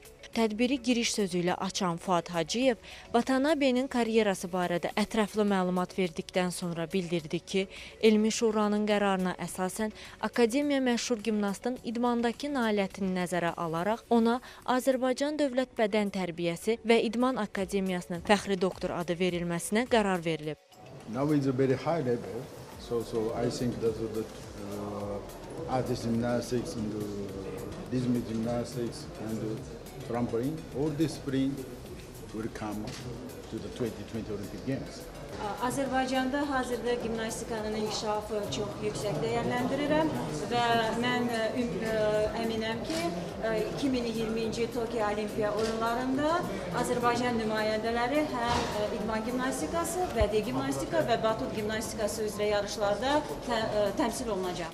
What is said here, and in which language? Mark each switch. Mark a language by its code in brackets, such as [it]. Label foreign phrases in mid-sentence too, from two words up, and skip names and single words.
[az] Tədbiri giriş sözü ilə açan Fuad Hacıyev, Vatanabe'nin karyerası barədə ətraflı məlumat verdikdən sonra bildirdi ki, Elmi Şuranın qərarına əsasən Akademiya məşhur gimnastın idmandakı nailiyyətini nəzərə alaraq ona Azərbaycan Dövlət Bədən Tərbiyəsi və İdman Akademiyasının fəxri doktor adı verilməsinə qərar verilib. [en] Now it's a very high level, so I think that the artist gymnastics and rhythmic gymnastics and trampoline, all discipline will come to the 2020 Olympic Games. [az] Azərbaycanda hazırda gimnastikanın inkişafı çox yüksək dəyərləndirirəm və mən əminəm ki, 2020-ci Tokyo Olimpiya oyunlarında Azərbaycan nümayəndələri həm idman gimnastikası, bədii gimnastika və batut gimnastikası üzrə yarışlarda təmsil olunacaq.